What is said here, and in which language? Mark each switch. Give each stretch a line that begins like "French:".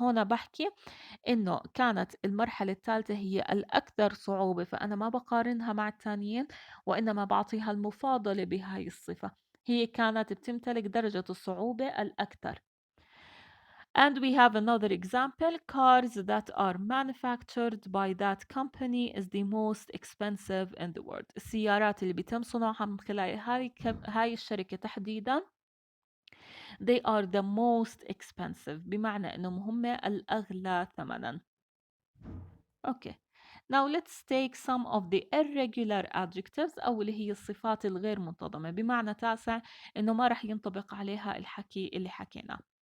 Arabic: هنا بحكي انه كانت المرحلة الثالثة هي الاكثر صعوبة، فانا ما بقارنها مع الثانيين وانما بعطيها المفاضلة بهاي الصفة، هي كانت بتمتلك درجة الصعوبة الاكثر.
English: And we have another example. Cars that are manufactured by that company is the most expensive in the world.
Arabic: السيارات اللي بيتم صنعها من خلال هاي الشركة تحديدا
English: they are the most expensive،
Arabic: بمعنى انهم هم الأغلى ثمنا.
English: Okay. Now let's take some of the irregular adjectives،
Arabic: أو اللي هي الصفات الغير منتظمة، بمعنى تاسع إنه ما رح ينطبق عليها الحكي اللي حكيناه.